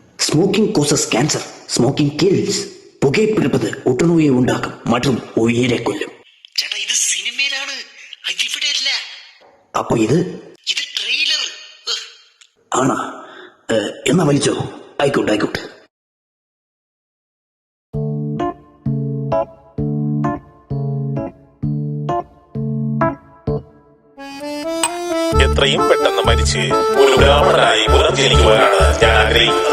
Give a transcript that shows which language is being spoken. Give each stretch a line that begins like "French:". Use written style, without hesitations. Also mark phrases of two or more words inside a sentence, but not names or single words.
English: Smoking causes cancer, smoking kills.
Tamil: புகைப்பிடிப்பது ஒட்டுநோயை உண்டாக்கும் மற்றும் உயிரை கொல்லும்.
Malayalam: ചേട്ടാ ഇത് സിനിമയിലാണ്, ഇവിടെ അല്ല. അപ്പൊ ഇത് ട്രെയിലർ ആണോ? എന്നാ വലിച്ചോ. ആയിക്കോട്ടെ ആയിക്കോട്ടെ. എത്രയും പെട്ടെന്ന് മരിച്ച് ഒരു ബ്രാഹ്മണനായി പുനർജനിക്കുവാനാണ് ഞാൻ ആഗ്രഹിക്കുന്നത്.